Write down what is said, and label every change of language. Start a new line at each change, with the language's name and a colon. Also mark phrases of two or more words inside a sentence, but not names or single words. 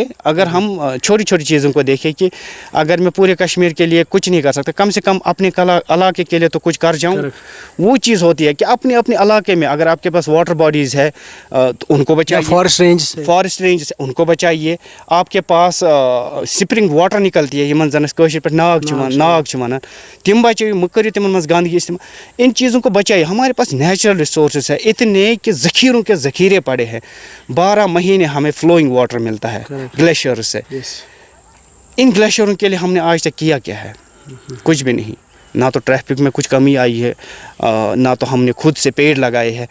Hindi: अगर हम छोटी छोटी चीज़ों को देखें कि अगर मैं पूरे कश्मीर के लिए कुछ नहीं कर सकता, कम से कम अपने इलाके के लिए तो कुछ कर जाऊं. वो चीज़ होती है कि अपने इलाके में अगर आपके पास
English: water bodies
Hindi: है तो उनको बचाइए,
English: forest range
Hindi: उनको बचाइए. आपके पास
English: spring water
Hindi: निकलती है,
Kashmiri: यमन जन कशर पे नाग वन,
Hindi: तम बचाइए, मत करिए
Kashmiri: तिमन मज
Hindi: गंदगी इस्तेमाल. इन चीज़ों को बचाइए. हमारे पास
English: natural resources
Hindi: है इतने कि ज़ख़ीरों के ज़ख़ीरे पड़े हैं. 12 महीने हमें
English: flowing water
Hindi: मिलता है ग्लेशियर से. इन ग्लेशियरों के लिए हमने आज तक किया क्या है? कुछ भी नहीं. ना तो ट्रैफिक में कुछ कमी आई है, ना तो हमने खुद से पेड़ लगाए हैं.